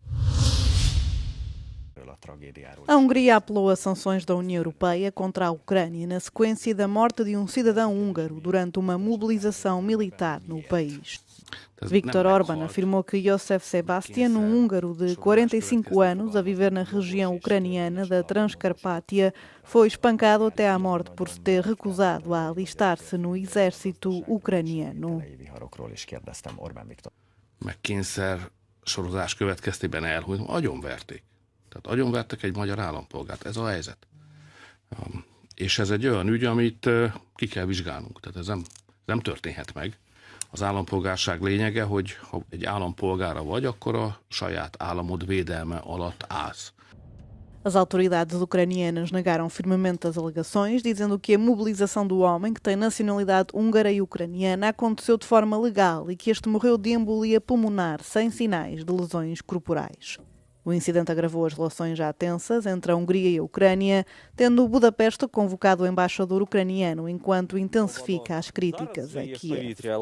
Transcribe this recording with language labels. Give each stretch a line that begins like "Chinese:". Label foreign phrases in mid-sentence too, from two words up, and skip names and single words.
Portuguese: A Hungria apelou a sanções da União Europeia contra a Ucrânia na sequência da morte de um cidadão húngaro durante uma mobilização militar no país. Viktor Orbán afirmou que Josef Sebastian, um húngaro de 45 anos a viver na região ucraniana da Transcarpátia, foi espancado até à morte por se ter recusado a alistar-se no exército ucraniano.
Hungarian: Kényszer sorozás következtében elhunyt, agyonverték. Tehát agyonvertek egy magyar állampolgárt, ez a helyzet. És ez egy olyan ügy, amit ki kell vizsgálnunk. Tehát ez nem történhet meg. Az állampolgárság lényege, hogy ha egy állampolgára vagy, akkor a saját államod védelme alatt állsz.
Portuguese: As autoridades ucranianas negaram firmemente as alegações, dizendo que a mobilização do homem, que tem nacionalidade húngara e ucraniana, aconteceu de forma legal e que este morreu de embolia pulmonar, sem sinais de lesões corporais. O incidente agravou as relações já tensas entre a Hungria e a Ucrânia, tendo Budapeste convocado o embaixador ucraniano enquanto intensifica as críticas a Kiev.